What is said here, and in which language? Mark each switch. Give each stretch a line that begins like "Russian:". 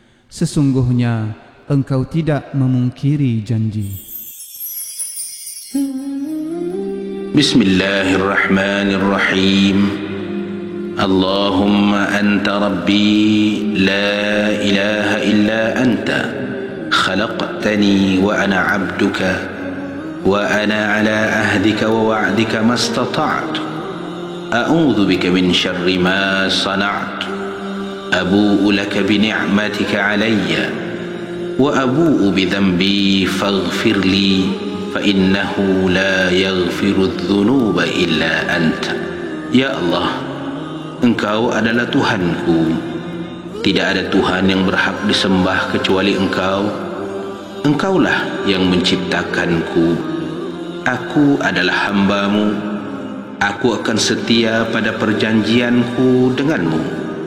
Indonesian: Sesungguhnya Engkau tidak memungkiri janji.
Arabic: بسم الله الرحمن الرحيم اللهم أنت ربي لا إله إلا أنت خلقتني وأنا عبدك وأنا على عهدك ووعدك ما استطعت أعوذ بك من شر ما صنعت أبوء لك بنعمتك علي وأبوء بذنبي فاغفر لي فإنه لا يغفر الذنوب إلا أنت.
Indonesian: Ya Allah, Engkau adalah Tuhanku. Tidak ada Tuhan yang berhak disembah kecuali Engkau. Engkaulah yang menciptakanku. Aku adalah hambamu. Aku akan setia pada perjanjianku denganmu.